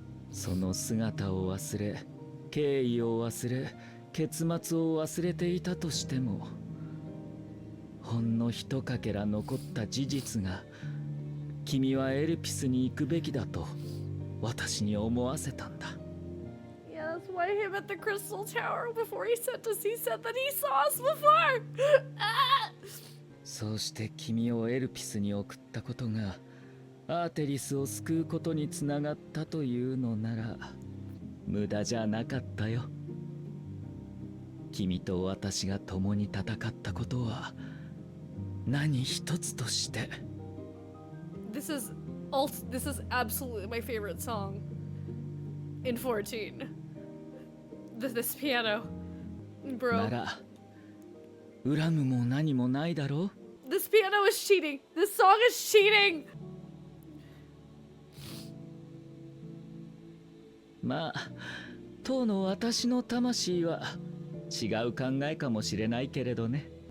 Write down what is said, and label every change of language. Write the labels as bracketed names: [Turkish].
[Japanese] その姿を忘れ、経緯を忘れ、結末を忘れていたとしても、ほんのひとかけら残った事実が、君はエルピスに行くべきだと私に思わせたんだ。 [English] Yeah, that's why him at the Crystal Tower before he sent us, he said that he saw us before. [Japanese] そうして君をエルピスに送ったことがアーテリスを救うことにつながったというのなら無駄じゃなかったよ。君と私が共に戦ったことは何一つとして。 [English] This is absolutely my favorite song in 14. This piano, [Japanese] な [English] bro. [Japanese] ら恨むも何もないだろう。 [English] This piano is cheating. This song is cheating. [Japanese] まあ当の私の魂は違う考えかもしれないけれどね。